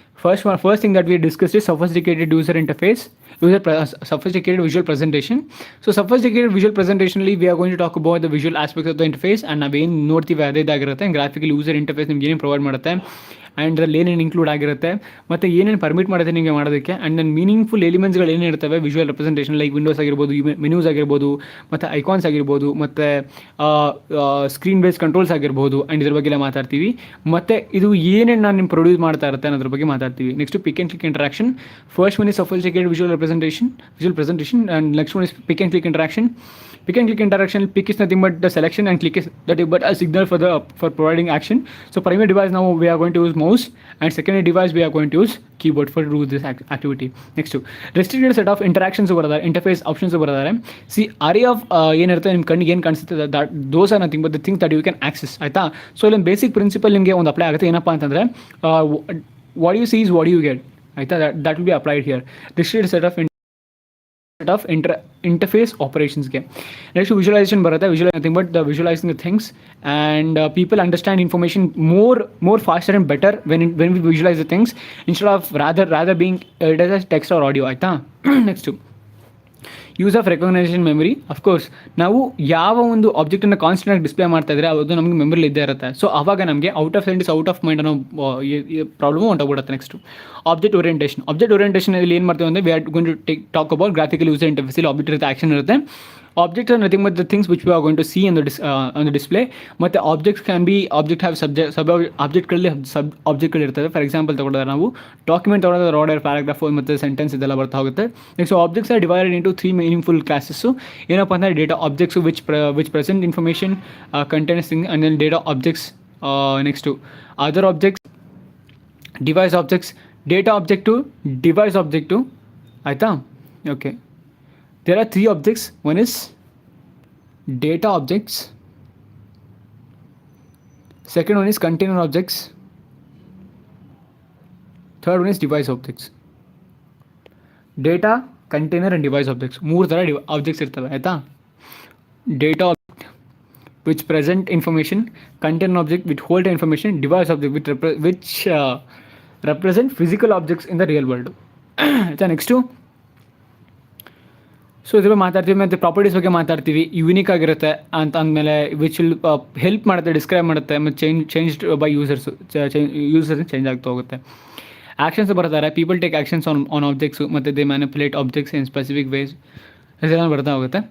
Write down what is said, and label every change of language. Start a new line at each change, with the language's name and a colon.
English: First thing that we discussed is sophisticated user interface, sophisticated visual presentation. So sophisticated visual presentation ಅಲ್ಲಿ we are going to talk about the visual aspects of the interface and
Kannada: ನಾವೇನು ನೋಡ್ತೀವಿ ಅದೇ ಇದಾಗಿರುತ್ತೆ. Graphical user interface ನಿಮ್ಗೆ ಏನೇನು provide ಮಾಡುತ್ತೆ and ಅದ್ರಲ್ಲಿ ಏನೇನು ಇನ್ಕ್ಲೂಡ್ ಆಗಿರುತ್ತೆ ಮತ್ತು ಏನೇನು ಪರ್ಮಿಟ್ ಮಾಡುತ್ತೆ ನಿಮಗೆ ಮಾಡೋದಕ್ಕೆ. And then meaningful ಎಲಿಮೆಂಟ್ಸ್ಗಳು ಏನಿರ್ತವೆ visual representation like Windows ಆಗಿರ್ಬೋದು, ಮೆನ್ಯೂಸ್ ಆಗಿರ್ಬೋದು, ಮತ್ತು ಐಕಾನ್ಸ್ ಆಗಿರ್ಬೋದು, ಮತ್ತು ಸ್ಕ್ರೀನ್ ಬೇಸ್ ಕಂಟ್ರೋಲ್ಸ್ ಆಗಿರ್ಬೋದು. ಆ್ಯಂಡ್ ಇದ್ರ ಬಗ್ಗೆ ಮಾತಾಡ್ತೀವಿ. ಮತ್ತು ಇದು ಏನೇನು ನಾನು ನಿಮ್ಮ ಪ್ರೊಡ್ಯೂಸ್ ಮಾಡ್ತಾ ಇರುತ್ತೆ ಅನ್ನೋದ್ರ ಬಗ್ಗೆ ಮಾತಾಡ್ತೀವಿ.
English: Next pick and click interaction. First one is sophisticated visual presentation, and next one is pick and click interaction. Pick and click interaction, pick is nothing but the selection and click is nothing but a signal for providing action. So primary device now we are going to use mouse, and secondary device we are going to use keyboard for do this activity. Next to restricted set of interactions over there, interface options over there. See array of
Kannada: ಏನಿರುತ್ತೆ ನಿಮ್ಮ ಕಣ್ಣಿಗೆ ಏನು ಕಾಣಿಸುತ್ತೆ,
English: that those are nothing but the things that you can access ಆಯಿತಾ.
Kannada: So ಇಲ್ಲಿ basic principal ನಿಮಗೆ ಒಂದು apply ಆಗುತ್ತೆ. ಏನಪ್ಪ ಅಂತಂದರೆ
English: what you see is what you get ಆಯಿತಾ. that will be applied here. Restricted set of interface operations ಗೆ.
Kannada: Next visualisation ಬರುತ್ತೆ.
English: visualize nothing but the visualizing the things, and people understand information more faster and better when we visualize the things instead of rather being as text or audio
Kannada: ಆಯಿತಾ.
English: Next use of recognition memory.
Kannada: Of course ನಾವು ಯಾವ ಒಂದು ಆಬ್ಜೆಕ್ಟನ್ನು ಕಾನ್ಸ್ಟೆಂಟಾಗಿ display ಮಾಡ್ತಾ ಇದ್ರೆ ಅದು ನಮಗೆ ಮೆಮರಿಲಿ ಇದ್ದೇ ಇರುತ್ತೆ. ಸೊ ಆವಾಗ ನಮಗೆ
English: out of sight is out of mind
Kannada: ಅನ್ನೋ ಪ್ರಾಬ್ಲಮ್ ಹೊಂಟೋಗ್ಬಿಡುತ್ತೆ. ನೆಕ್ಸ್ಟ್ ಆಬ್ಜೆಕ್ಟ್ ಓರಿಯೆಂಟೇಷನ್ ಇಲ್ಲಿ ಏನು ಮಾಡ್ತೀವಿ ಅಂದರೆ
English: We are going to talk about graphical user interface.
Kannada: ಇಲ್ಲಿ ಆಬ್ಜೆಕ್ಟ್ ಇರುತ್ತೆ, ಆಕ್ಷನ್ ಇರುತ್ತೆ.
English: Objects are nothing but the things which we are going to see on the display.
Kannada: ಮತ್ತು
English: objects have sub
Kannada: ಆಬ್ಜೆಕ್ಟ್ಗಳಲ್ಲಿ ಸಬ್ ಆಬ್ಜೆಕ್ಟ್ಗಳು ಇರ್ತದೆ. For example ತಗೊಂಡ್ರೆ ನಾವು document ತಗೊಂಡ್ರೆ order, paragraph ಮತ್ತು sentence ಇದೆಲ್ಲ ಬರ್ತಾ ಹೋಗುತ್ತೆ.
English: Next objects are divided into 3 meaningful classes.
Kannada: ಏನಪ್ಪ ಅಂದರೆ
English: Data objects which present information contents thing, and then data objects. Next other objects, device objects, data object, device object ಆಯಿತಾ. Okay, there are 3 objects. One is data objects, second one is container objects, third one is device objects. Data, container and device objects, 3 ತರ objects
Kannada: ಇರ್ತವೆ ಆಯ್ತಾ.
English: Data object which present information, container object which hold information, device object which represent physical objects in the real world
Kannada: ಆಯ್ತಾ. Next so ಇದ್ರ ಬಗ್ಗೆ ಮಾತಾಡ್ತೀವಿ. ಮತ್ತು properties ಬಗ್ಗೆ ಮಾತಾಡ್ತೀವಿ. ಯೂನಿಕ್ ಆಗಿರುತ್ತೆ ಅಂತ ಅಂದಮೇಲೆ
English: which will help
Kannada: ಮಾಡುತ್ತೆ, ಡಿಸ್ಕ್ರೈಬ್ ಮಾಡುತ್ತೆ, ಮತ್ತು ಚೇಂಜ್ ಬೈ ಯೂಸರ್ಸ್ ಚೇಂಜ್ ಆಗ್ತಾ ಹೋಗುತ್ತೆ. ಆ್ಯಕ್ಷನ್ಸ್ ಬರ್ತಾರೆ.
English: people take actions on objects, ಮತ್ತು they manipulate objects in specific ways
Kannada: ಇದೆಲ್ಲ ಬರ್ತಾ ಹೋಗುತ್ತೆ.